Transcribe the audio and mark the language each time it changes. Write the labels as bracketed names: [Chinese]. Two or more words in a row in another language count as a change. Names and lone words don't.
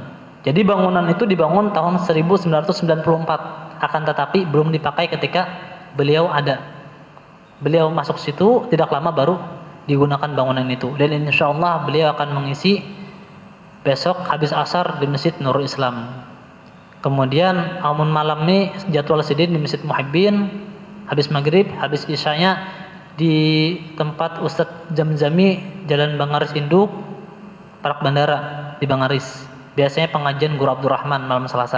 [Indonesian] Jadi bangunan itu dibangun tahun 1994, akan tetapi belum dipakai ketika beliau ada. Beliau masuk situ tidak lama baru digunakan bangunan itu. Dan insyaallah beliau akan mengisi besok habis asar di Masjid Nurul Islam. Kemudian amun malam ini jadwal Sidin di Masjid Muhibbin, habis maghrib, habis isyanya di tempat Ustadz Jamzami Jalan Bangaris Induk, Parak Bandara di Bangaris. Biasanya pengajian Guru Abdurrahman malam Selasa.